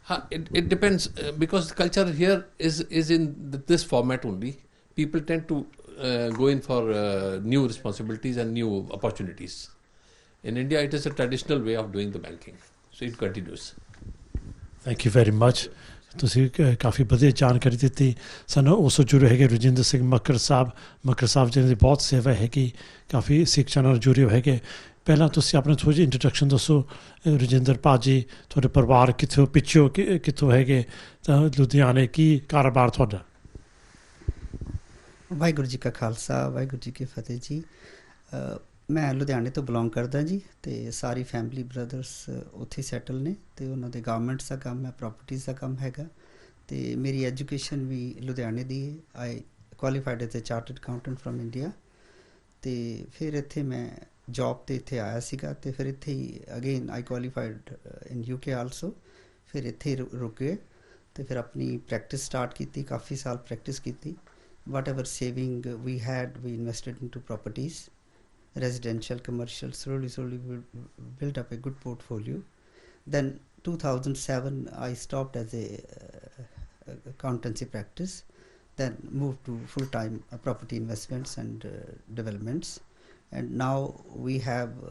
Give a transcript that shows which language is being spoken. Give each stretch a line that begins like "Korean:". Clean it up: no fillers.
English: It depends because the culture here is in this format only. People tend to go in for new responsibilities and new opportunities. In India, it is a traditional way of doing the banking, so it continues. Thank you very much.
Punjabi: ਤੁਸੀਂ ਕਾਫੀ ਵਧੀਆ ਜਾਣਕਾਰੀ ਦਿੱਤੀ ਸਾਨੂੰ। ਉਸ ਤੋਂ ਜੁੜੇ ਹੈਗੇ ਰਜਿੰਦਰ ਸਿੰਘ ਮੱਕੜ ਸਾਹਿਬ ਜਿਹਨਾਂ ਦੀ ਬਹੁਤ ਸੇਵਾ ਹੈਗੀ, ਕਾਫੀ ਸਿੱਖਿਆ ਨਾਲ ਜੁੜੇ ਹੈਗੇ। ਪਹਿਲਾਂ ਤੁਸੀਂ ਆਪਣਾ ਥੋੜ੍ਹੀ ਜਿਹੀ ਇੰਟਰੋਡਕਸ਼ਨ ਦੱਸੋ। ਰਜਿੰਦਰ ਭਾਜੀ, ਤੁਹਾਡੇ ਪਰਿਵਾਰ ਕਿੱਥੋਂ ਪਿੱਛੋਂ ਕਿੱਥੋਂ ਹੈਗੇ, ਤਾਂ ਲੁਧਿਆਣੇ ਕੀ ਕਾਰੋਬਾਰ ਤੁਹਾਡਾ? ਵਾਹਿਗੁਰੂ ਜੀ ਕਾ ਖਾਲਸਾ ਵਾਹਿਗੁਰੂ ਜੀ ਕੀ ਫਤਿਹ ਜੀ। ਮੈਂ ਲੁਧਿਆਣੇ ਤੋਂ ਬਿਲੋਂਗ ਕਰਦਾ ਜੀ, ਅਤੇ ਸਾਰੀ ਫੈਮਿਲੀ ਬ੍ਰਦਰਸ ਉੱਥੇ ਸੈਟਲ ਨੇ, ਅਤੇ ਉਹਨਾਂ ਦੇ ਗਾਰਮੈਂਟਸ ਦਾ ਕੰਮ ਹੈ, ਪ੍ਰੋਪਰਟੀਜ਼ ਦਾ ਕੰਮ ਹੈਗਾ, ਅਤੇ ਮੇਰੀ ਐਜੂਕੇਸ਼ਨ ਵੀ ਲੁਧਿਆਣੇ ਦੀ ਹੈ।
English: I qualified as a chartered accountant from India,
Punjabi: ਅਤੇ ਫਿਰ ਇੱਥੇ ਮੈਂ ਜੋਬ 'ਤੇ ਇੱਥੇ ਆਇਆ ਸੀਗਾ, ਅਤੇ ਫਿਰ ਇੱਥੇ ਹੀ
English: Again I qualified in UK also.
Punjabi: ਫਿਰ ਇੱਥੇ ਰੁਕ ਗਏ ਅਤੇ ਫਿਰ ਆਪਣੀ ਪ੍ਰੈਕਟਿਸ ਸਟਾਰਟ ਕੀਤੀ, ਕਾਫੀ ਸਾਲ ਪ੍ਰੈਕਟਿਸ ਕੀਤੀ,
English: whatever saving we had, we invested into properties, residential, commercial. Slowly we built up a good portfolio. Then 2007 I stopped as a accountancy practice, then moved to full-time property investments and developments, and now we have